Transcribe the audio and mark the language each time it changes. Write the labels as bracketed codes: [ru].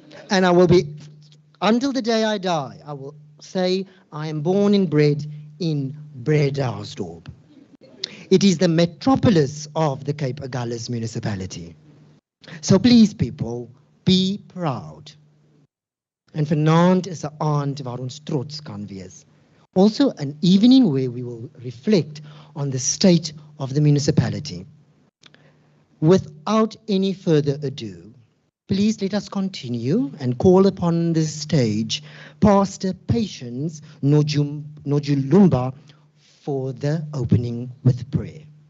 [en] And I will be, until the day I die, I will say I am born and bred in Bredasdorp. It is the metropolis of the Cape Agulhas municipality. So please people, be proud. [af] En vanaand is 'n aand waar ons trots kan wees. [en] Also an evening where we will reflect on the state of the municipality. Without any further ado, please let us continue and call upon the stage Pastor Patience Nojulumba for the opening with prayer.